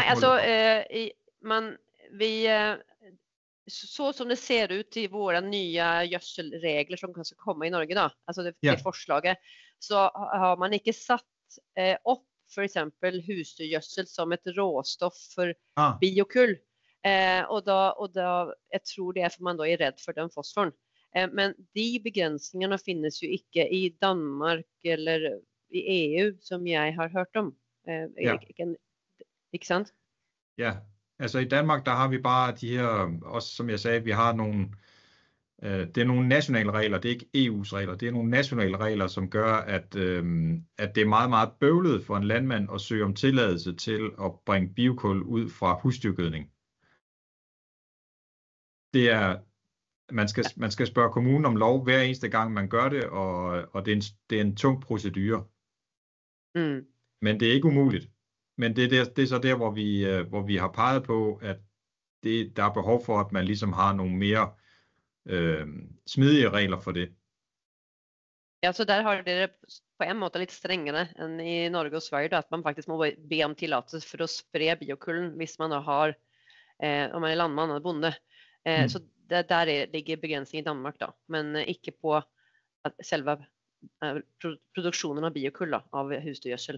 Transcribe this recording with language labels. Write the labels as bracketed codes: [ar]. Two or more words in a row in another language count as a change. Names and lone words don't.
[sv] Nej, altså så som det ser ut i våra nya gödselregler som kanske kommer i Norge da, alltså det forslaget, [no] så har man ikke satt opp for eksempel husdyrgjødsel som et råstoff for biokull. Og da, jeg tror det for man da redd for den fosforen. Men de begränsningarna finnes jo ikke i Danmark eller i EU som jeg har hørt om. Ikke sant? [da] Ja, altså i Danmark der har vi bare de her, også som jeg sagde, vi har nogle Det er nogle nationale regler, det er ikke EU's regler. Det er nogle nationale regler, som gør, at det er meget, meget bøvlet for en landmand at søge om tilladelse til at bringe biokul ud fra husdyrgødning. Det er, man skal spørge kommunen om lov hver eneste gang, man gør det, og det er en tung procedure. Men det er ikke umuligt. Men det er så der, hvor vi har peget på, at der er behov for, at man ligesom har nogle mere smidige regler for det. [no] Ja, så der har dere på en måte litt strengere enn i Norge og Sverige, da, at man faktisk må be om tillatelse for å spre biokullen hvis man da har, om man er landmann eller bonde. Så der ligger begrensning i Danmark da, men ikke på selve produksjonen av biokull da, av husdyrgjødsel.